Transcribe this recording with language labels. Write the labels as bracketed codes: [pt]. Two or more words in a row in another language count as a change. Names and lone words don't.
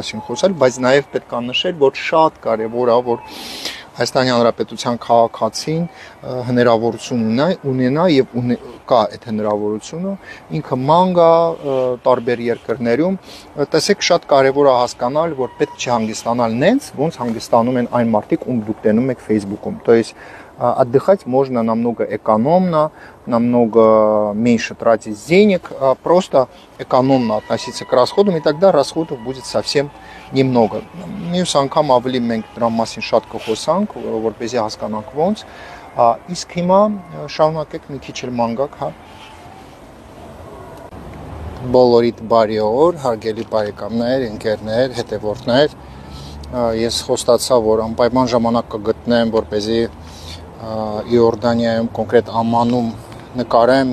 [hy] մասին խոսել, բայց նաեւ պետք է նշել, որ շատ կարեւոր է, որ Հայաստանի Հանրապետության քաղաքացին հնարավորություն ունենա եւ կա այդ հնարավորությունը ինքը մանգա տարբեր երկրներում տեսեք շատ կարեւոր է հասկանալ որ պետք չի հանգստանալ նենց ոնց հանգստանում են այն մարդիկ ում դուք տենում եք Facebook-ում [ru] то есть отдыхать можно намного экономно, намного меньше тратить денег, просто экономно относиться к расходам, и тогда расходов будет совсем немного. [hy] Մյուս անգամ ավելի մենք դրա մասին շատ կխոսանք, որպեսզի հասկանանք ոնց, իսկ հիմա շարունակեք մի քիչ էլ մանգակ, հա։ Բոլորիդ բարի օր, հարգելի բարեկամներ, ընկերներ, հետևորդներ, ես խոստացա, որ անպայման ժամանակ կգտնեմ, որպեսզի Իորդանիայում կոնկրետ Ամանում նկարեմ